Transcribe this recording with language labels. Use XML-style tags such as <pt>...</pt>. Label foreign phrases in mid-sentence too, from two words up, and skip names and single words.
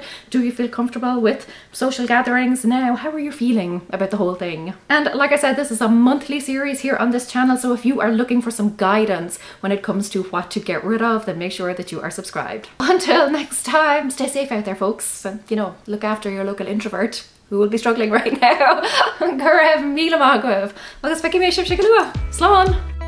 <en>Do you feel comfortable with social gatherings now? How are you feeling about the whole thing? And like I said, this is a monthly series here on this channel, so if you are looking for some guidance when it comes to what to get rid of, then make sure that you are subscribed. Until next time, stay safe out there, folks, and you know, look after your local introvert who will be struggling right now.</en> <ga>Go raibh míle maith agaibh. Agus feici mé sibh sigalua. Slán!</ga>